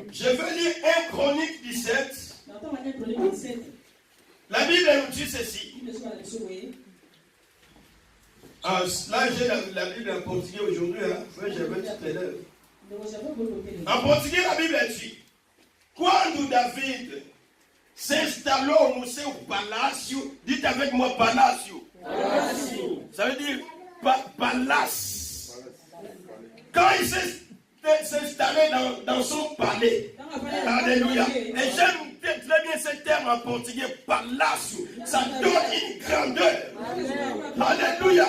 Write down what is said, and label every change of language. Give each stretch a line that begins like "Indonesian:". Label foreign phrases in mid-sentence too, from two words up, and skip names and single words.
French: Je veux lire 1 Chronique 17. La Bible nous dit ceci. Là, j'ai la Bible en portugais aujourd'hui. J'avais tout à l'heure. En portugais, la Bible dit:
Portuguese: Quando David s'installou no seu palácio,
French: dites avec moi palácio. Ça veut dire palace. Quand il s'est installé dans son palais, alléluia. Et j'aime très bien ce terme en portugais, palacio. Ça donne une grandeur. Alléluia.